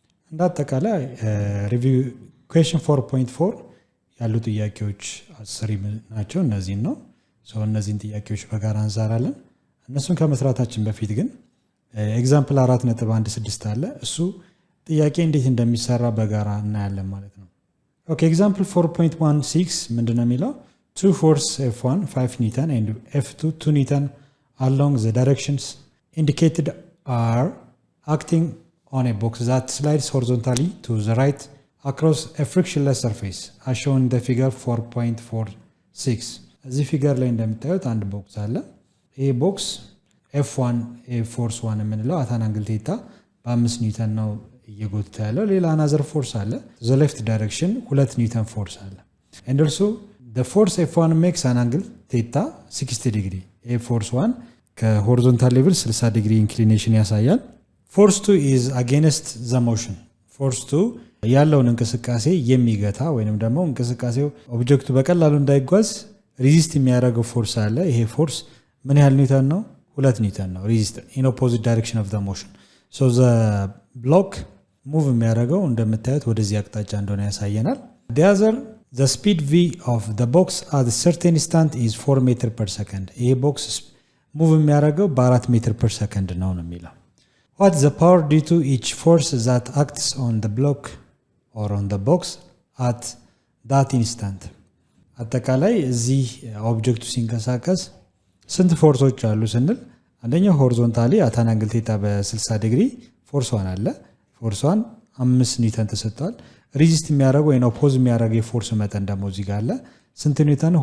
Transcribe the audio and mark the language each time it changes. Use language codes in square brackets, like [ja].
[am] እንዳጠቃላይ ሪቪኬሽን 4.4 ያሉ ጥያቄዎች 10 ናቸው። እነዚህን ነው እነዚህን ጥያቄዎች በጋራ እንሰራለን። እነሱን ከመስራታችን በፊት ግን ኤግዛምፕል 4.16 አለ። እሱ ጥያቄ እንዴት እንደሚሰራ በጋራ እናያለን ማለት ነው። ኦኬ ኤግዛምፕል 4.16 ምንድነው የሚለው? [en] two force F1 5 Newton and F2 2 Newton along the directions indicated are acting on a box that slides horizontally to the right across a frictionless surface as shown in the figure 4.46. [am] እዚህ ፊገር ላይ እንደምታዩት አንድ ቦክስ አለ። ይሄ ቦክስ F1 ፎርስ 1 የምንለው አት አን አንግል ቴታ በ5 ኒውተን ነው እየጎተተ ያለው። ሌላ አናዘር ፎርስ አለ [en] the left direction [am] 2 ኒውተን ፎርስ አለ። [en] and also the force F1 makes an angle theta 60 degree. [am] A force 1 ከሆሪዞንታል ሌቭል 60 ዲግሪ ኢንክሊኔሽን ያሳያል። [en] force 2 is against the motion. [am] force 2 ያለውን እንቅስቃሴ የሚገታ ወይንም ደግሞ እንቅስቃሴው ኦብጀክቱ በቀላሉ እንዳይጓዝ ሪዚስት የሚያደርገው ፎርስ አለ። ይሄ ፎርስ ምን ያህል ኒውተን ነው? 2 ኒውተን ነው። ሪዚስት [en] in opposite direction of the motion. so the block move [am] የሚያደርገው እንደምታዩት ወደዚህ አቅጣጫ እንደሆነ ያሳየናል። [en] the speed v of the box at a certain instant is 4 meter per second. [am] ይሄ ቦክስ ሙቭ የሚያደርገው በ4 ሜትር [en] per second [am] ነው የሚለው። [en] what is the power due to each force that acts on the block or on the box at that instant? [am] አጠቃላይ እዚህ ኦብጀክቱ ሲንቀሳቀስ ስንት ፎርሶች አሉ ስንል፣ አንደኛው ሆሪዞንታሊ አት አን አንግል ቴታ በ60 ዲግሪ ፎርስ 1 አለ። ፎርስ 1 5 ኒውተን ተሰጥቷል። ሪዚስት የሚያደርገው ወይ ኦፖዝ የሚያደርገው የፎርስ መጠን ደግሞ እዚህ ጋር አለ። ስንት ኒውተን ነው?